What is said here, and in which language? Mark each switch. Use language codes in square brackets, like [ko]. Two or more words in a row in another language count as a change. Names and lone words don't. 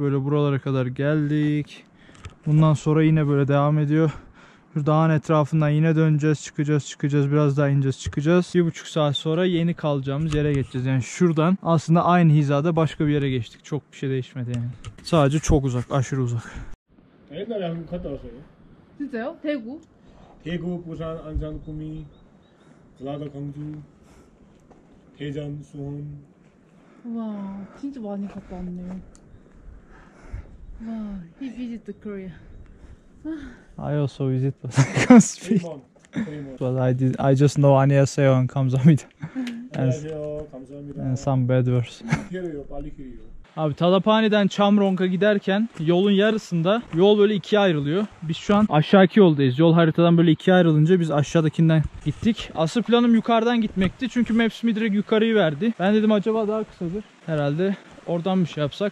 [tr] Böyle buralara kadar geldik. Bundan sonra yine böyle devam ediyor. Şu dağın etrafından yine döneceğiz, çıkacağız, biraz daha ineceğiz, çıkacağız. 1,5 saat sonra yeni kalacağımız yere geçeceğiz. Yani şuradan aslında aynı hizada başka bir yere geçtik. Çok bir şey değişmedi yani. Sadece çok uzak, aşırı uzak. [ko] 옛날에 한국 갔다 왔어요. 진짜요? 대구? 대구, 부산, 안산, 구미, 전라도, 광주, 대전, 수원. 와, 진짜 많이 갔다 왔네요. 와, [en] he visited Korea. I also visit but I can't speak. [ko] 3번. [en] But I just know 안녕하세요 and 감사합니다. [ko] 안녕하세요. 감사합니다. [en] And some bad words. [ko] 기다려요. 빨리 기다려요. [tr] Abi Talabhane'den Chamrong'a giderken yolun yarısında yol böyle ikiye ayrılıyor. Biz şu an aşağıki yoldayız. Yol haritadan böyle ikiye ayrılınca biz aşağıdakinden gittik. Asıl planım yukarıdan gitmekti. Çünkü Maps mi direkt yukarıyı verdi. Ben dedim acaba daha kısadır. Herhalde oradan bir şey yapsak.